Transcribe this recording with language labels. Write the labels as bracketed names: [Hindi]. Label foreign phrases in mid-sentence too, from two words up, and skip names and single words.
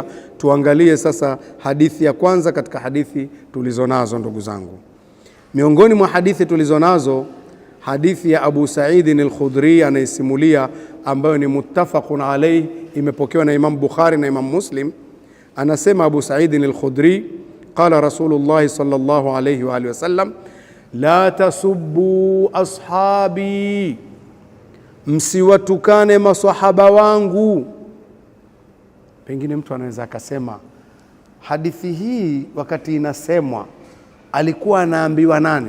[Swahili] Tuangalie sasa hadithi ya kwanza katika hadithi tulizonazo, ndugu zangu. Miongoni mwa hadithi tulizonazo, hadithi ya Abu Sa'id al-Khudri anaisimulia, ambayo ni [Arabic] متفق عليه, [Swahili] imepokewa na Imam Bukhari na Imam Muslim. Anasema Abu Sa'id al-Khudri, [Arabic] قال رسول الله صلى الله عليه وآله وسلم، لا تسبوا أصحابي, [Swahili] msiwatukane maswahaba wangu. Pengine mtu anaweza akasema hadithi hii wakati inasemwa alikuwa anaambiwa nani?